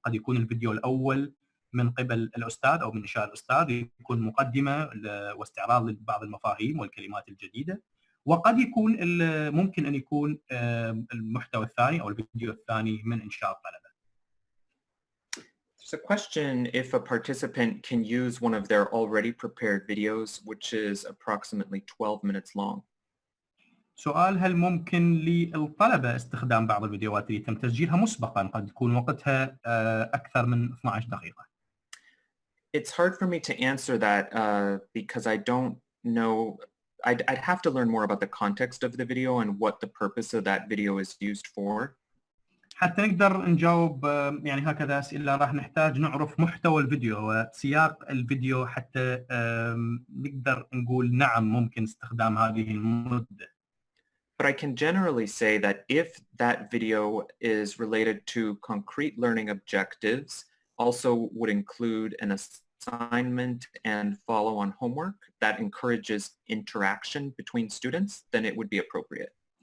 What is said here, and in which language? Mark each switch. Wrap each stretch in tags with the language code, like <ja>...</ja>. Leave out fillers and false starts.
<ar>قد يكون الفيديو الأول من قبل الأستاذ أو من إنشاء الأستاذ يكون مقدمة واستعراض لبعض المفاهيم والكلمات الجديدة، وقد يكون ممكن أن يكون المحتوى الثاني أو الفيديو الثاني من إنشاء الطلبة.</ar> <en>There's a question if a participant can use one of their already prepared videos, which is approximately 12 minutes long.</en> <ar>سؤال: هل ممكن للطلبة استخدام بعض الفيديوهات اللي تم تسجيلها مسبقا قد تكون وقتها أكثر من 12 دقيقة؟</ar> <en>It's hard for me to answer that because I don't know. I'd have to learn more about the context of the video and what the purpose of that video is used for.</en> <ar>حتى نقدر نجاوب يعني هكذا أسئلة راح نحتاج نعرف محتوى الفيديو وسياق الفيديو حتى نقدر نقول نعم ممكن استخدام هذه المدة.</ar> <en>But I can generally say that if that video is related to concrete learning objectives, also would include an assignment and follow-on homework that encourages interaction between students, then it would be appropriate.</en>